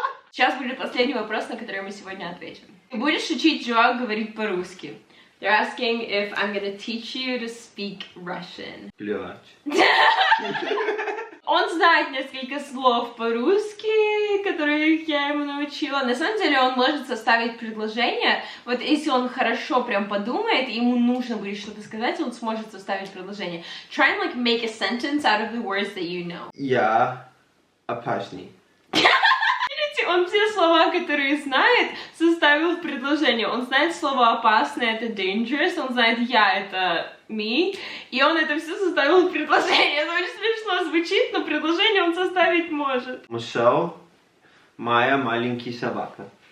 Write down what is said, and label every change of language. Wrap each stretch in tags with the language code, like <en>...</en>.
<ru>Сейчас будет последний вопрос, на который мы сегодня ответим. Ты будешь учить Joao говорить по-русски?</ru> <en>They're asking if I'm gonna teach you to speak Russian.</en> <ru>Блядь. Он знает несколько слов по-русски, которых я ему научила. На самом деле он может составить предложение. Вот если он хорошо прям подумает, и ему нужно будет что-то сказать, он сможет составить предложение.</ru> <en>Try and like make a sentence out of the words that you know.</en> <ru>Я опасный. Видите, он все слова, которые знает, составил в предложение. Он знает слово опасное, это dangerous, он знает я, это me, и он это все составил в предложение. Это очень смешно звучит, но предложение он составить может. Мишель, моя маленькая собака.</ru>